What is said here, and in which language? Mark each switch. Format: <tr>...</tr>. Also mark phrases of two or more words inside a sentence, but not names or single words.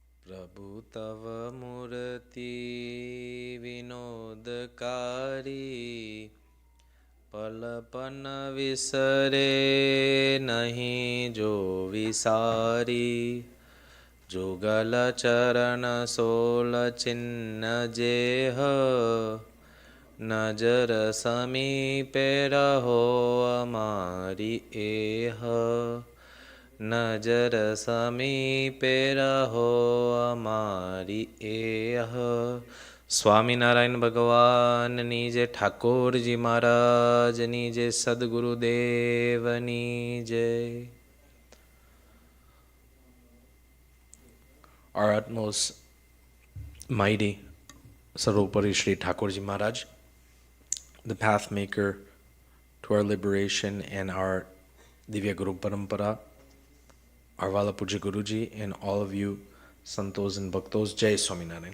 <hi>प्रभु तव मूर्ति विनोदकारी पलपन विसरे नहीं जो विसारी जुगल चरण सोल चिन्ह जेह नजर समीपे रहो हमारी एह नजर समीपे रहो हमारी एह</hi> <gu>સ્વામિનારાયણ ભગવાનની જય, ઠાકોરજી મહારાજની જય, સદગુરુદેવની જય.</gu> <en>Our utmost mighty Sarvopari Shri Thakurji Maharaj, the path maker to our liberation and our Divya Guru Parampara, our Vala Puja Guruji, and all of you Santos and Bhaktos,</en> <hi>जय स्वामिनारायण.</hi>